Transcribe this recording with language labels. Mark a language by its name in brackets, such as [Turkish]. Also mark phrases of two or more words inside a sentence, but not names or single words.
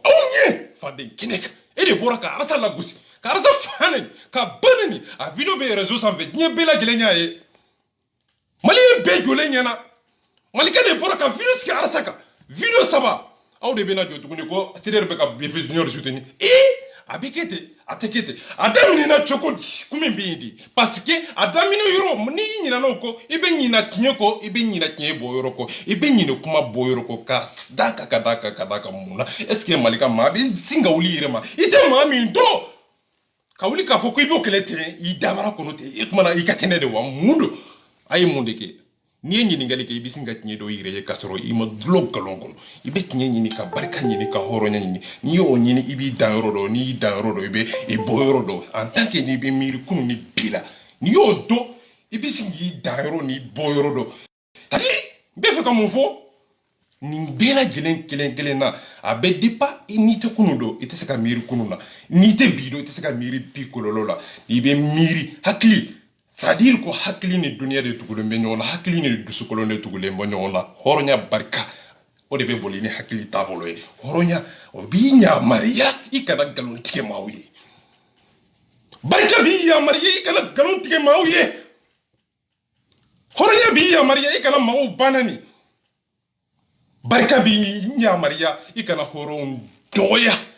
[Bambara] aw ɲɛ faden kɛnɛ kan e de bɔra ka arasa lagosi ka arasa fa neni ka ba neni a video bɛ réseau sanfɛ diɲɛ bɛɛ lajɛlen y'a ye maliyɛn bɛɛ jɔlen ɲɛna malikɛ de bɔra ka video sigi arasa kan video 3 aw de bɛna jɔ tuguni ko CDR bɛ ka BF Junior soutenir a bɛ kɛ ten a tɛ kɛ ten a daminɛna cogo di ko min bɛ yen de [French] parce que [Bambara] a daminɛ yɔrɔ n'i ɲinɛna o kɔ i bɛ ɲinɛ tiɲɛ kɔ i bɛ ɲinɛ tiɲɛ bɔ yɔrɔ kɔ i bɛ ɲinɛ kuma bɔ yɔrɔ kɔ ka da kan ka da kan ka da kan mun na [French] est ce que [Bambara] Mali ka maa bɛ sin ka wuli i yɛrɛ ma i tɛ maa min dɔn ka wuli k'a fɔ ko i b'o kɛlɛ ten i dabara kɔnɔ ten i kumana i ka kɛnɛ de wa mun don a ye mun de kɛ n'i ye ɲininkali kɛ i bɛ sin ka tiɲɛ dɔ yɛrɛ ye k'a sɔrɔ i ma dulon nkalon kɔnɔ i bɛ tiɲɛ ɲini ka barika ɲini ka hɔrɔnya ɲini n'i y'o ɲini i b'i dan yɔrɔ dɔn n'i y'i dan yɔrɔ dɔn i bɛ i bɔ yɔrɔ dɔn [French] en tant que [Bambara] n'i bɛ miiri kunun ni bi la n'i y'o dɔn i bɛ sin k'i dan yɔrɔ n'i bɔ yɔrɔ dɔn c'est-à-dire n bɛ fɛ ka mun fɔ nin bɛɛ lajɛlen kelen kelen na a bɛ dépend n'i tɛ kunun dɔn i tɛ se ka miiri kunun na n'i tɛ bi dɔn i tɛ se ka miiri bi kɔlɔlɔ la n'i bɛ miiri hakili c'est-à-dire ko hakili ni duniya de tugulen bɛ ɲɔgɔn na hakili ni dusukolo de tugulen bɛ ɲɔgɔn na hɔrɔnya barika o de bɛ boli ni hakili taabolo ye hɔrɔnya o b'i yamariya i kana nkalon tigɛ maaw ye barika b'i yamariya i kana nkalon tigɛ maaw ye hɔrɔnya b'i yamariya i kana maaw banani barika b'i yamariya i kana hɔrɔnw dɔgɔya